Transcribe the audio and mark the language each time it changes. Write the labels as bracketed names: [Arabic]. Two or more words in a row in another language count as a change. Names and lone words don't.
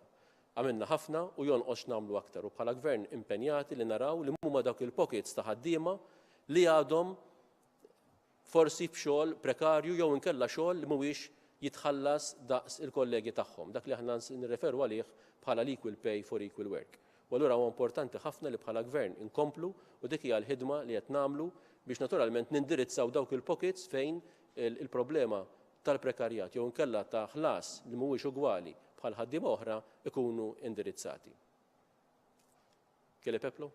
[Maltese] Għamilna ħafna u jonqos nagħmlu aktar u bħala Gvern impenjati li naraw li huma dawk il-pockets ta' ħaddiema li għadhom forsi f'xogħol prekarju jew inkella xogħol li mhuwiex jitħallas daqs il-kollegi tagħhom, dak li aħna nirreferu għalih bħala l- [English] equal pay for equal work. [Maltese] U allura huwa importanti ħafna li bħala Gvern inkomplu u dik hija l-ħidma li qed nagħmlu biex naturalment nindirizzaw dawk il-pockets fejn il-problema tal-prekarjat jew inkella ta' ħlas li mhuwiex ugwali bħal ħaddiema oħra ikunu indirizzati. Kelli Peplo?